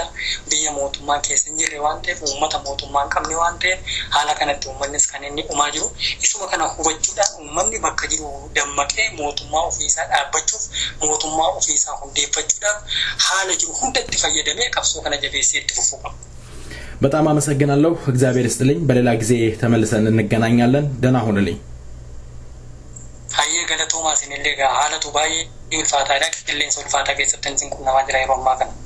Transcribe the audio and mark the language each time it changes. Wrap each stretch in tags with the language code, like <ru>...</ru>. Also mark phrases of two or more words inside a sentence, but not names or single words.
<om>Biyya mootummaa keessa hin jirre waan ta'eef uummata mootummaa hin qabne waan ta'eef haala kanatti uummannis kan inni dhumaa jiru. Isuma kana hubachuudhaan uummanni bakka jiru dammaqee mootummaa ofiisaa dhaabbachuuf mootummaa ofiisaa hundeeffachuudhaaf haala jiru hunda itti fayyadamee qabsoo kana jabeessee itti fufuu qaba.</om> <am>በጣም አመሰግናለሁ። እግዚአብሔር ይስጥልኝ። በሌላ ጊዜ ተመልሰን እንገናኛለን። ደህና ሁኑልኝ።</am> <om>Hayyee galatoomaa isinillee haalatu baay'ee ulfaataadha. Qilleensa ulfaataa keessatti isin quunnamaa jira yeroo ammaa kana.</om>